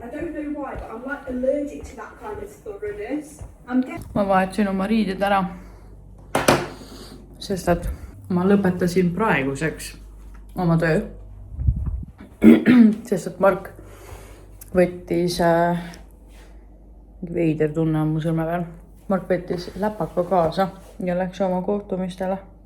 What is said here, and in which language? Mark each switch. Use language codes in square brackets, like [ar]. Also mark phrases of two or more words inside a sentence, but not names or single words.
[en] I don't know why, but I'm like allergic to that kind of thoroughness. [et] Ma vahetasin oma riided ära, sest et ma lõpetasin praeguseks oma töö, sest et Mark võttis, veider tunne on mu sõrme peal, Mark võttis läpaka kaasa ja läks oma kohtumistele.